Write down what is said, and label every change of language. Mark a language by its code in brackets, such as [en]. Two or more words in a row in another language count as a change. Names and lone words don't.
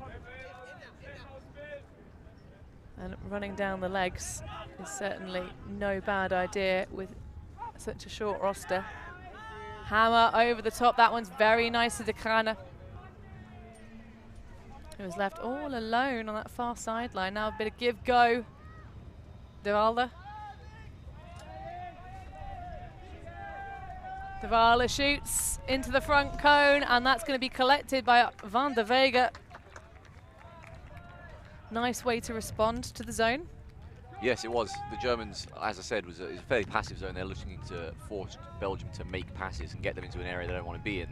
[en] And running down the legs is certainly no bad idea with such a short roster. Hammer over the top. That one's very nice to De Kranen, who was left all alone on that far sideline. Now a bit of give-go. De Walde. De Walde shoots into the front cone, and that's going to be collected by Van der Vega. Nice way to respond to the zone. Yes, it was. The Germans, as I said, was a fairly passive zone. They're looking to force Belgium to make passes and get them into an area they don't want to be in.